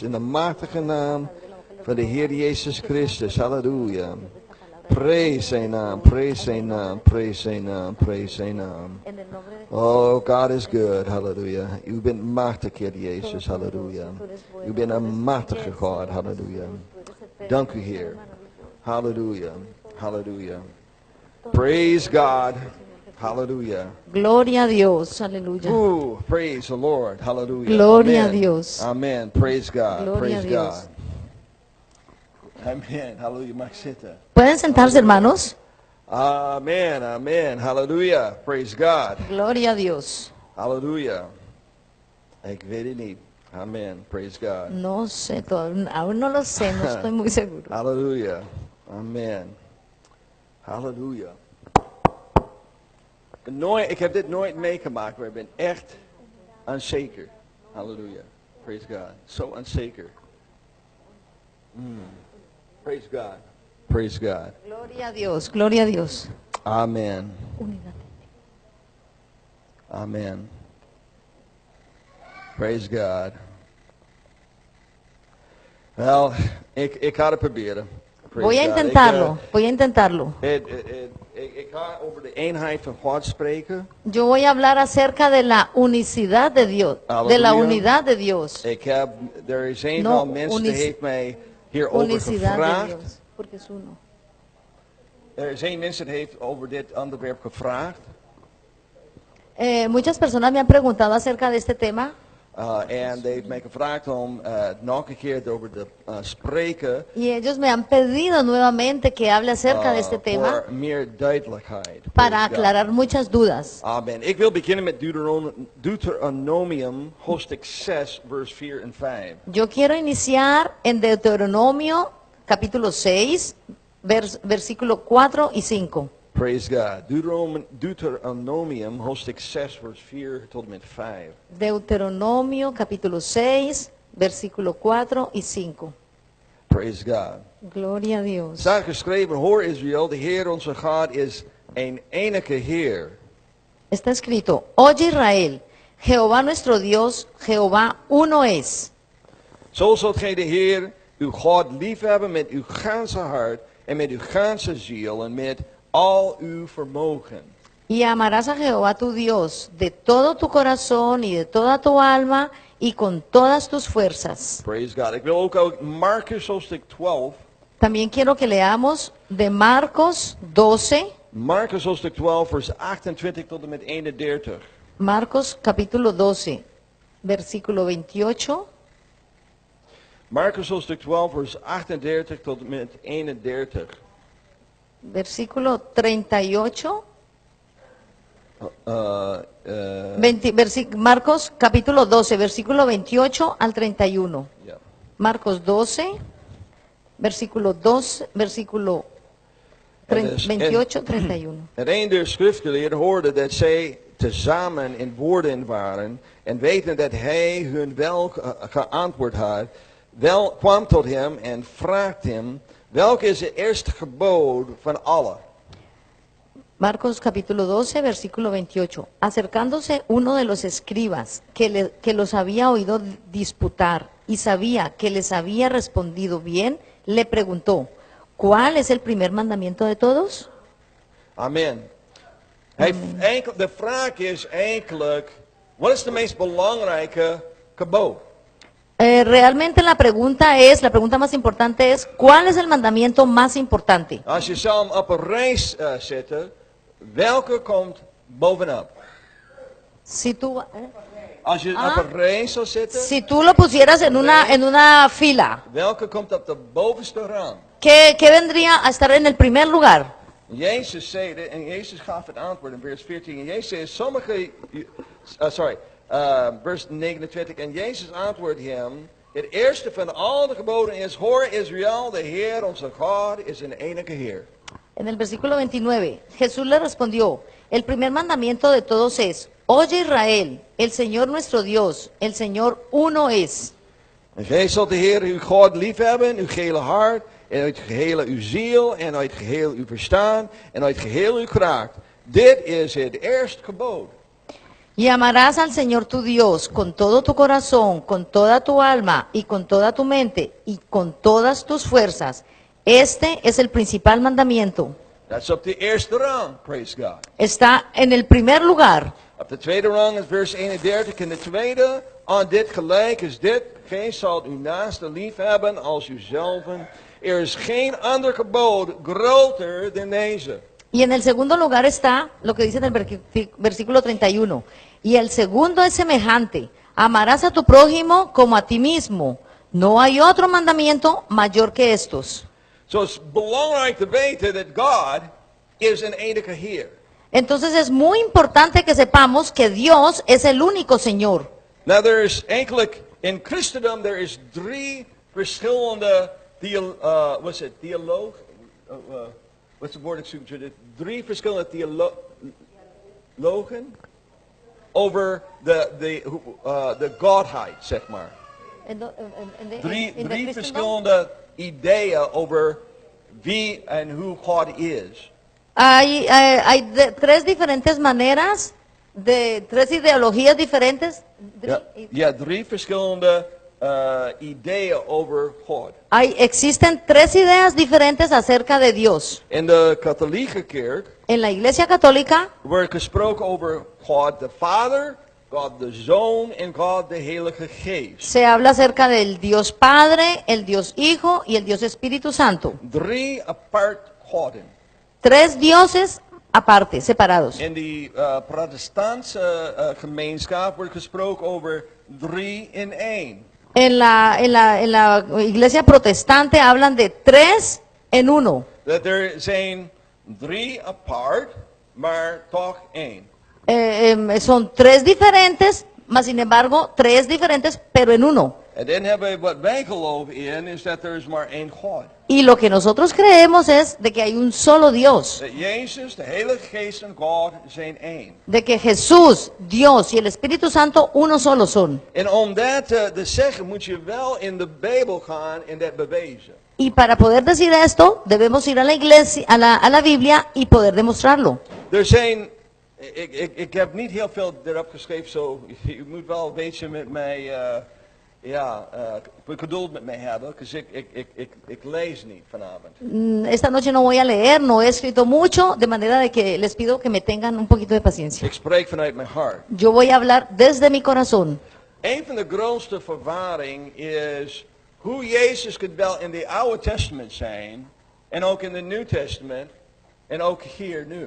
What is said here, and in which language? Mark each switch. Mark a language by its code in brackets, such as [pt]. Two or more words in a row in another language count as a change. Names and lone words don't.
[nl] In de machtige naam van de Heer Jezus Christus, halleluja. Praise zijn naam, praise zijn naam, praise zijn naam, praise zijn naam. [en] Oh, God is good, [nl] hallelujah. U bent machtig, Heer Jezus, hallelujah. U bent een machtige God, hallelujah. Dank U, Heer. [en] Hallelujah, hallelujah. Praise God, hallelujah. [es] Gloria a Dios, aleluya. [en] Ooh, praise the Lord, hallelujah. [es] Gloria a [en] Amen. [es] Dios. [en] Amen, praise God, [es] Gloria a [en] praise [es] Dios. [en] God. [nl] Amen, hallelujah, mag zitten. [es] ¿Pueden sentarse, hermanos? [en] Amen, amen, hallelujah, praise God. [es] Gloria a Dios. [nl] Hallelujah. Ik weet het niet. [en] Amen. Praise God. [es] No sé, aún no lo sé, no estoy muy seguro. [en] Hallelujah. Amen. Hallelujah. [nl] Ik heb dit nooit meegemaakt, maar ik ben echt onzeker. [en] Hallelujah. Praise God. [nl] Zo onzeker. [en] Praise God. Praise God. Gloria a Dios, gloria a Dios. Amen. Amen. Praise God. [nl] Wel, ik ga het proberen. [en] Praise [es] Voy a [en] God. [es] intentarlo, voy a intentarlo. [nl] Ik ga over de eenheid van God spreken. [es] Yo voy a hablar acerca de la unicidad de Dios, de la [en] Halleluja. [es] unidad de Dios. [nl] Er is een [es] No, [nl] van mensen die heeft mij hierover [es] Unicidad de [nl] gevraagd. [es] Dios, porque es uno. [nl] Er is een mens die heeft over dit onderwerp gevraagd. [es] Muchas personas me han preguntado acerca de este tema. [nl] En die heeft mij gevraagd om nog een keer erover te spreken. [es] Y ellos me han pedido nuevamente que hable acerca de este tema [nl] Voor meer duidelijkheid. [es] para [en] Praise God. [es] aclarar muchas dudas. [en] Amen. [nl] Ik wil beginnen met Deuteronomium, hoofdstuk 6, vers 4 en 5. [es] Yo quiero iniciar en Deuteronomio capítulo 6, versículo 4 y 5. [en] Praise God. [nl] Deuteronomium, hoofdstuk 6, vers 4 tot en met 5. [es] Deuteronomio capítulo 6, versículo 4 y 5. [en] Praise God. [es] Gloria a Dios. [nl] Staat geschreven, hoor Israël, de Heer onze God is een enige Heer. [es] Está escrito, oye Israel, Jehová nuestro Dios, Jehová uno es. [nl] Zo zult gij de Heer, uw God, liefhebben met uw ganse hart en met uw ganse ziel en met al uw vermogen. [es] Y amarás a Jehová tu Dios de todo tu corazón y de toda tu alma y con todas tus fuerzas. [en] Praise God. [nl] Ik wil ook uit Marcus hoofdstuk 12. [es] También quiero que leamos de Marcos 12, [nl] Marcus hoofdstuk 12, vers 28 tot en met 31. [es] Marcos capítulo 12, versículo 28. [nl] Marcus hoofdstuk 12, vers 38 tot en met 31. [es] Versículo 38. 20, Marcos capítulo 12, versículo 28 al 31. [nl] ja. [es] Marcos 12, versículo 12, versículo 28, 31. [nl] En een der schriftgeleerden hoorde dat zij tezamen in woorden waren en weten dat hij hun wel geantwoord had, wel kwam tot hem en vraagt hem, welk is het eerste gebod van alle? [es] Marcos capítulo 12, versículo 28. Acercándose uno de los escribas que los había oído disputar y sabía que les había respondido bien, le preguntó, ¿cuál es el primer mandamiento de todos? [en] Amen. [nl] De vraag is eigenlijk, Wat is de meest belangrijke gebod? [es] Realmente la pregunta más importante es, ¿cuál es el mandamiento más importante? [nl] Als je zou hem op een race zetten, welke komt bovenop? [es] Si tú, [nl] Als je op een race zou zetten, [es] si tú lo pusieras en una fila, [nl] welke komt op de bovenste rang? [es] ¿qué vendría a estar en el primer lugar? [nl] Jezus zei dit, en Jezus gaf het antwoord in vers 14. En Jezus zei, vers 29. En Jezus antwoordde hem, het eerste van al de geboden is, hoor Israël, de Heer, onze God, is een enige Heer. [es] En el versículo 29, Jesús le respondió, el primer mandamiento de todos es, oye Israel, el Señor nuestro Dios, el Señor uno es. [nl] En gij zult de Heer uw God liefhebben, uw gehele hart, en uit gehele uw ziel, en uit geheel uw verstaan, en uit geheel uw kracht. Dit is het eerste gebod. [es] Y amarás al Señor tu Dios con todo tu corazón, con toda tu alma y con toda tu mente y con todas tus fuerzas. Este es el principal mandamiento. [nl] Dat is op de eerste rang, [en] praise God. [es] Está en el primer lugar. [nl] Op de tweede rang is vers 31. En de tweede, aan dit gelijk is dit, gij zult uw naaste liefhebben als uzelven. Er is geen ander gebod groter dan deze. [es] Y en el segundo lugar está lo que dice en el versículo 31. Y el segundo es semejante. Amarás a tu prójimo como a ti mismo. No hay otro mandamiento mayor que estos. [nl] So het is belangrijk te weten dat God is een enige Heer. [es] Entonces es muy importante que sepamos que Dios es el único Señor. [en] Now there is eigenlijk, in Christendom, there is [nl] drie verschillende [en] what's it, what's the word [nl] ik zoek? Drie verschillende theologen over de Godheid, zeg maar. Drie verschillende ideeën over wie en hoe God is. [es] Hay tres diferentes maneras, tres ideologías diferentes. [nl] Ja, drie verschillende ideeën over God. [es] Existen tres ideas diferentes acerca de Dios. [nl] In de katholieke kerk [es] En la Iglesia Católica [nl] wordt gesproken over God de Vader, God de Zoon en God de Heilige Geest. [es] se habla acerca del Dios Padre, el Dios Hijo y el Dios Espíritu Santo. [nl] Drie apart goden. [es] Tres dioses aparte, separados. [nl] In die protestantse gemeenschap wordt gesproken over drie in één. [es] En la Iglesia Protestante hablan de tres en uno. [nl] Dat er zijn drie apart, maar toch één. [es] Son tres diferentes, mas sin embargo, tres diferentes, pero en uno. [nl] En dan hebben we wat wij geloven in, is dat er is maar één God. [es] Y lo que nosotros creemos es de que hay un solo Dios. [nl] Dat Jezus, de Heilige Geest en God zijn één. [es] De que Jesús, Dios y el Espíritu Santo uno solo son. [nl] En om dat te zeggen moet je wel in de Bijbel gaan en dat bewijzen. [es] Y para poder decir esto, debemos ir a la iglesia, a la Biblia y poder demostrarlo. [nl] Er zijn, ik heb niet heel veel erop geschreven, zo je moet wel een beetje met mij, geduld met mij hebben, want ik lees niet vanavond. [es] Esta noche no voy a leer, no he escrito mucho, de manera de que les pido que me tengan un poquito de paciencia. [nl] Ik spreek vanuit mijn hart. [es] Yo voy a hablar desde mi corazón. [nl] Een van de grootste verwarring is hoe Jezus kunt wel in het Oude Testament zijn, en ook in het Nieuw Testament, en ook hier nu.